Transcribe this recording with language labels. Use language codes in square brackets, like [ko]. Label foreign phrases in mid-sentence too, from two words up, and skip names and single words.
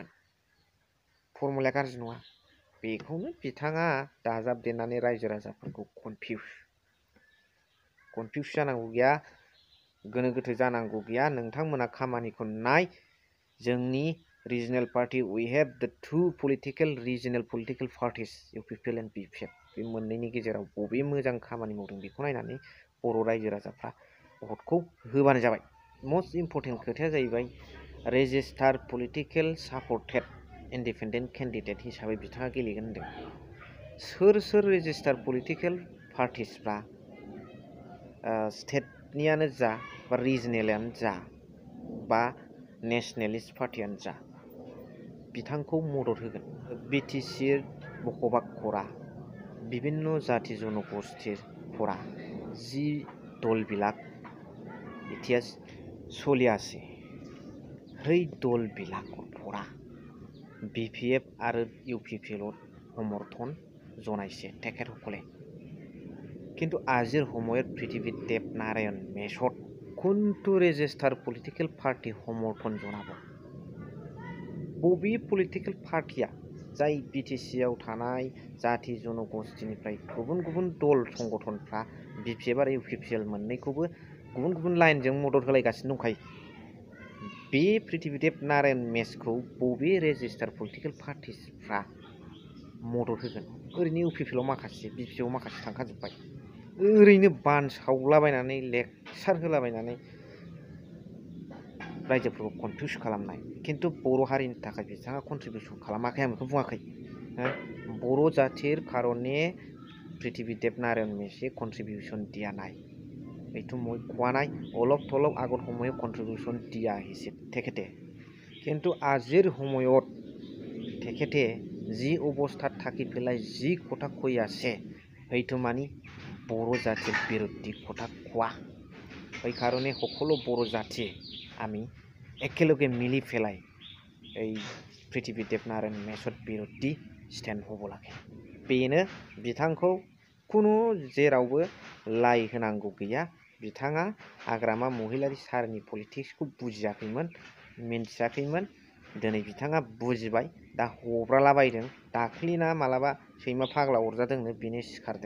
[brx] फर्मुलाया गाज्रि नङा। बेखौनो बिथाङा दाजाबदेरनानै रायजो राजाफोरखौ कनफिउस जानांगौ गैया, गोनो गोथो जानांगौ गैया। नोंथांमोना खामानिखौ नाय। [en] जोंनि regional party we have the two regional political parties UPPL and BPF. [brx] बे मोननैनि गेजेराव बबे मोजां खामानि मावदों बेखौ नायनानै बर' रायजो राजाफ्रा भटखौ होबानो जाबाय। [en] most important [brx] खोथाया जाहैबाय [en] register political supported independent candidate [brx] हिसाबै बिथाङा गेलेगोन होनदों। सोर [en] register political [brx] पार्टिसफ्रा स्टेटनियानो जा बा रिजनेलानो जा बा नेसनेलिस्ट पार्टियानो जा बिथांखौ मदद होगोन। BTC बक'बाक खरा [as] বিভিন্ন জাতি জনগোষ্ঠীর পরা যি দলবিলাক এতিয়া চলি আছে সেই দলবিলাকৰ পৰা BPF আৰু UPPLত সমৰ্থন জনাইছে তেখেতসকলে। কিন্তু আজিৰ সময়ত পৃথিৱীদেৱ নাৰায়ণ মেছত কোনটো [en] register political party [as] সমৰ্থন জনাব? [brx] बबे [en] political party [brx] जाय BTCआव थानाय जाति जनगोष्ठीनिफ्राय गुबुन गुबुन दल संगठनफ्रा BPF आरो UPPL मोननैखौबो गुबुन गुबुन लाइनजों मदद होलायगासिनो दंखायो। बे पृथ्वीदेव नारायण मेसखौ बबे [en] register political [brx] पार्टिसफ्रा मदद होगोन? ओरैनो UPPLआव माखासे BPFआव माखासे थांखाजोब्बाय। ओरैनो बानसावलाबायनानै लेक्सार होलाबायनानै रायजोफोरखौ कनफिउस खालामनाय। खिन्थु बर' हारिनि थाखाय बिथाङा कन्ट्रिबिउसन खालामाखै, आं बेखौ बुङाखै। [as] বৰ' জাতিৰ কাৰণে পৃথিৱীদেৱ নাৰায়ণ মেছে कन्ट्रिबिউশন দিয়া নাই। এইটো মই কোৱা নাই। অলপ থলপ আগত সময়ত কন্ট্রিবিউশন দিয়া আহিছে তেখেতে। কিন্তু আজিৰ সময়ত তেখেতে যি অৱস্থাত থাকি পেলাই যি কথা কৈ আছে সেইটো মানি বৰ জাতিৰ বিৰোধী কথা কোৱা। সেইকাৰণে সকলো বৰ জাতি আমি একেলগে মিলি পেলাই এই পৃথিৱীদেৱ নাৰায়ণ মেছত বিৰোধী ষ্টেণ্ড হ'ব লাগে। [brx] बेनो बिथांखौ कुनु जेरावबो लाई होनांगौ गैया। बिथाङा हाग्रामा महिलारि सारनि पलिटिक्सखौ बुजियाखैमोन, मिन्थियाखैमोन। दिनै बिथाङा बुजिबाय, दा हब्रालाबायदों। दाख्लिना मालाबा सैमा फाग्ला अरजादोंनो बेनो सिखारदों।